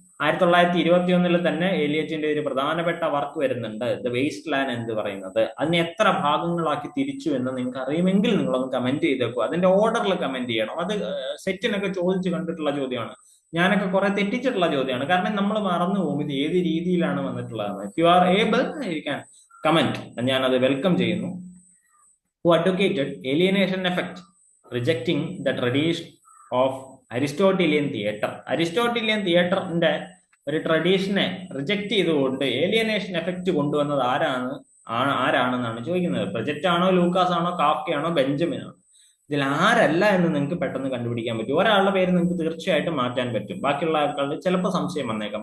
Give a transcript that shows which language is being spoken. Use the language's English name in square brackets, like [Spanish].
[Malayalam] 1921 തന്നെ ഏലിയറ്റിന്റെ ഒരു പ്രധാനപ്പെട്ട വർക്ക് വരുന്നുണ്ട്, ദ വേസ്റ്റ് ലാൻഡ് എന്ന് പറയുന്നത്. അതിനെ എത്ര ഭാഗങ്ങളാക്കി തിരിച്ചു എന്ന് നിങ്ങൾക്ക് അറിയുമെങ്കിൽ നിങ്ങളൊന്ന് കമന്റ് ചെയ്തേക്കൂ. അതിന്റെ ഓർഡറിൽ കമന്റ് ചെയ്യണം. അത് സെറ്റിനൊക്കെ ചോദിച്ചു കണ്ടിട്ടുള്ള ചോദ്യമാണ്. ഞാനൊക്കെ കുറെ തെറ്റിച്ചിട്ടുള്ള ചോദ്യമാണ്. കാരണം നമ്മൾ മറന്നു പോകും ഇത് ഏത് രീതിയിലാണ് വന്നിട്ടുള്ളതെന്ന്. [English] If you are able you can comment. [Malayalam] ഞാൻ അത് വെൽക്കം ചെയ്യുന്നു. [English] Who advocated alienation effect, rejecting the tradition of Aristotelian theatre. [Malayalam] Aristotelian തിയേറ്ററിന്റെ ഒരു ട്രഡീഷനെ റിജക്ട് ചെയ്തുകൊണ്ട് ഏലിയനേഷൻ എഫക്റ്റ് കൊണ്ടുവന്നത് ആരാണെന്നാണ് ചോദിക്കുന്നത്. പ്രൊജക്റ്റ് ആണോ, ലൂക്കാസ് ആണോ, കാഫ്കയാണോ, ബെഞ്ചമിനാണോ? ഇതിൽ ആരല്ല എന്ന് നിങ്ങൾക്ക് പെട്ടെന്ന് കണ്ടുപിടിക്കാൻ പറ്റും. ഒരാളുടെ പേര് നിങ്ങൾക്ക് തീർച്ചയായിട്ടും മാറ്റാൻ പറ്റും. ബാക്കിയുള്ള ആൾക്കാരുടെ ചിലപ്പോൾ സംശയം വന്നേക്കാം.